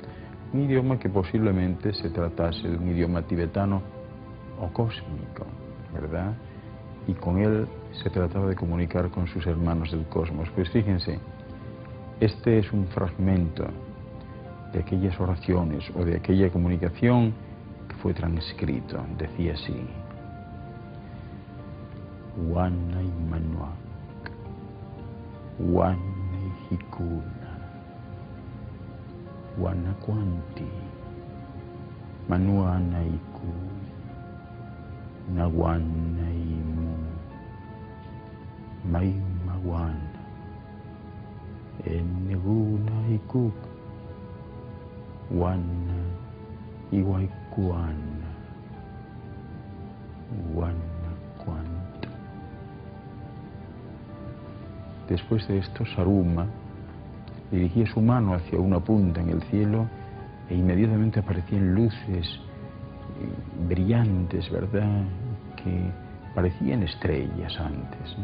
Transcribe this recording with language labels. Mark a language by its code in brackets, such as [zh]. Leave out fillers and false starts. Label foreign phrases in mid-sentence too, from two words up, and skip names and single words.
[es] Un idioma que posiblemente se tratase de un idioma tibetano o cósmico, ¿verdad? Y con él se trataba de comunicar con sus hermanos del cosmos. Pues fíjense, este es un fragmento de aquellas oraciones o de aquella comunicación que fue transcrito. Decía así: Wanai Manuak, Wanai Hikuna, Wanakwanti, Manuanaiku, Nawanaimu, Maimawan, Enegunaikuk, Wana Iwaikuana, Wanakwanta. Después de esto, Saruma dirigía su mano hacia una punta en el cielo e inmediatamente aparecían luces brillantes, ¿verdad?, que parecían estrellas antes, ¿no?